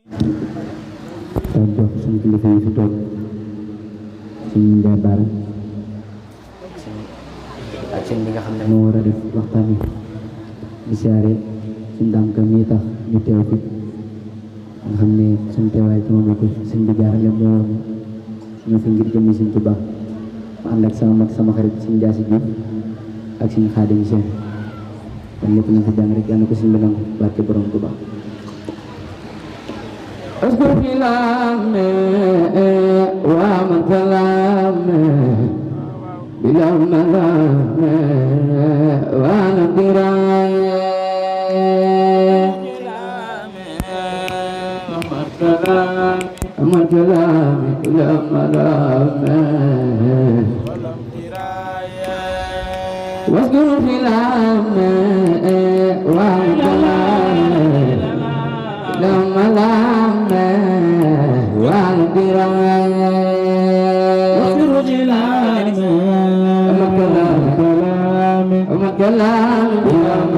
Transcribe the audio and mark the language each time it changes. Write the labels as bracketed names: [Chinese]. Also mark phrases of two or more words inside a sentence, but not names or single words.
[Wolof] jox suñu kilifa yi fi toog suñu Njaay Baara ak seen bi nga xam ne moo war a def waxtaan wi di siyaare suñu daam ka mii tax ñu teew fi nga xam ne suñu teewaay ci moom ko suñ bi jaarale moo ñoo fi ngir jëmmi suñ Tuubaa ma ànd ak sama mag sama xarit suñ Jaasi Juuf ak suñ Xaadim Seen kon lépp ñu fi jàng rek yàlla na ko suñ bi nangu barke borom Tuubaa [Arabic] اذكر كلامي ومن كلامي بلا ملامي وانا دراية ومن كلامي بلا ملامي واذكر كلامي ومن كلامي بلا ملامي كلام يا